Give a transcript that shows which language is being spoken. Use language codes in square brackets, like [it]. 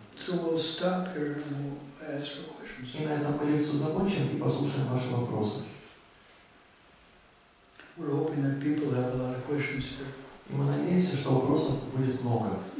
[en] So we'll stop here and we'll ask for questions. [ru] И на этом мы лекцию закончим и послушаем ваши вопросы. [en] We're hoping that people have a lot of questions here. [ru] И мы надеемся, что вопросов будет много.